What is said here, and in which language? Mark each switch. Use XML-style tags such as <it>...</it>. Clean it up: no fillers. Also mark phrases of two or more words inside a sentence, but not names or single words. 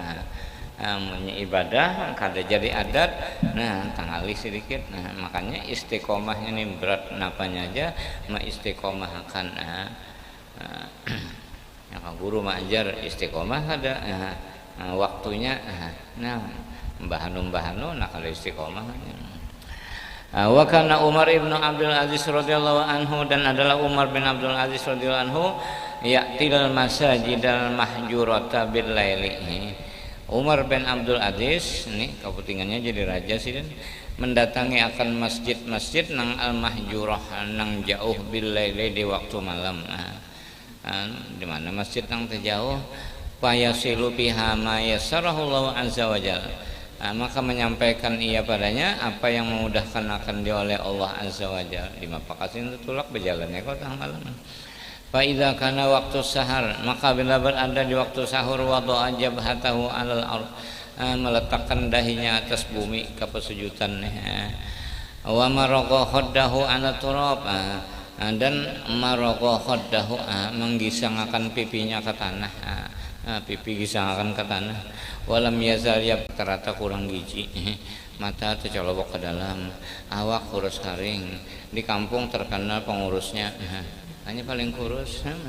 <bjn>ibadah kada jadi adat nah tangali sedikit nah makanya istiqomahnya ini berat napanya aja istiqomah akan yang guru mengajar istiqomah ada waktunya nah bahanu nah kalau istiqomah</bjn> <ar>وكان عمر ابن عبد العزيز رضي الله عنه</ar> <bjn>dan adalah Umar bin Abdul Aziz</bjn> <ar>رضي الله عنه يأتي المساجد المهجورة بالليل.</ar> <bjn>Umar bin Abdul Aziz ini kepentingannya jadi raja sih dan mendatangi akan masjid-masjid nang</bjn> <ar>المهجورة</ar> <bjn>nang jauh</bjn> <ar>بالليل</ar> <bjn>di waktu malam. Di mana masjid nang terjauh</bjn> <ar>فيصلي بها ما يسره عز وجل.</ar> <bjn>Maka menyampaikan ia padanya apa yang memudahkan akan dia oleh Allah</bjn> <ar>عز وجل</ar> <bjn>di mapakasin tulak berjalannya kau tengah malam.</bjn> <ar>فإذا كان وقت سحر</ar> <bjn>maka bila berada di waktu sahur</bjn> <ar>وضع جبهته على</ar> <bjn>ardh meletakkan dahinya atas bumi ke pesujudannya</bjn> <ar>ومرغ خده على التراب</ar> <bjn>dan</bjn> <ar>مرغ خده</ar> <bjn>menggisangkan pipinya ke tanah pipi gisangkan ke tanah</bjn> <ar>ولم يزل</ar> <bjn>ya ternyata kurang gizi mata tercolok ke dalam awak kurus kering di kampung terkenal pengurusnya hanya paling kurus</bjn>